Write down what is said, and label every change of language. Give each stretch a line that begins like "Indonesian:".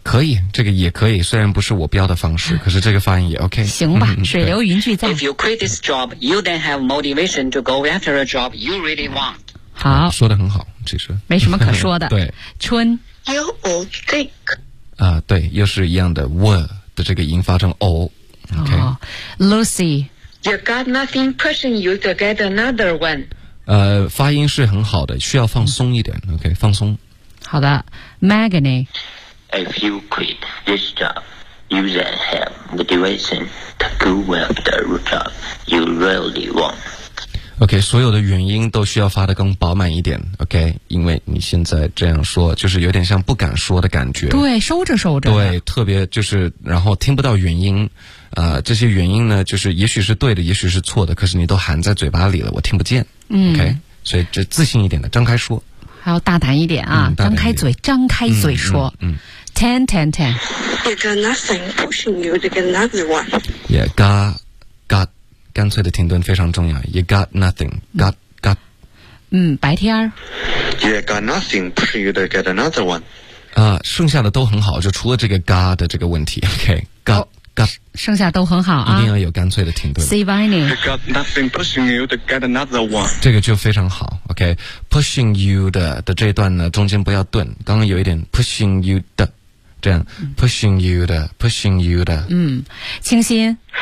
Chinese: 可以，这个也可以，虽然不是我标的方式，可是这个发音也 OK。行吧，水流云句在。
English: If you quit this job, you then have motivation to go after a job you really want.
Chinese: 好，说得很好，其实没什么可说的。对，春
English: ，You would think
Chinese: 啊，对，又是一样的 ，would 的这个音发成 o、okay。
English: Lucy，You got nothing pushing you to get another one。
Chinese: 发音是很好的，需要放松一点。 OK， 放松。好的 ，Magani。
English: If you quit this job, you then have motivation to go after a job you really want.
Chinese: OK， 所有的原因都需要发得更饱满一点 ，OK， 因为你现在这样说，就是有点像不敢说的感觉。对，收着收着。对，特别就是，然后听不到原因，这些原因呢，就是也许是对的，也许是错的，可是你都含在嘴巴里了，我听不见。 OK， 所以就自信一点的，张开说。还要大胆一点啊，张开嘴，张开嘴说。
English: Ten. You got nothing pushing you to get another one. Yeah, got.
Chinese: 干脆的停顿非常重要。
English: You got nothing. Got.
Chinese: 白天。
English: You got nothing pushing you to get another one.
Chinese: 剩下的都很好，就除了这个 got 的这个问题。
English: OK, got.
Chinese: 剩下都很好啊。一定要有干脆的停顿。
English: See Vinny. You got nothing pushing you to get another one.
Chinese: 这个就非常好。OK,
English: pushing you
Chinese: 的这段呢，中间不要顿。刚刚有一点 pushing you 的，这样 pushing you 的 pushing you 的。清新。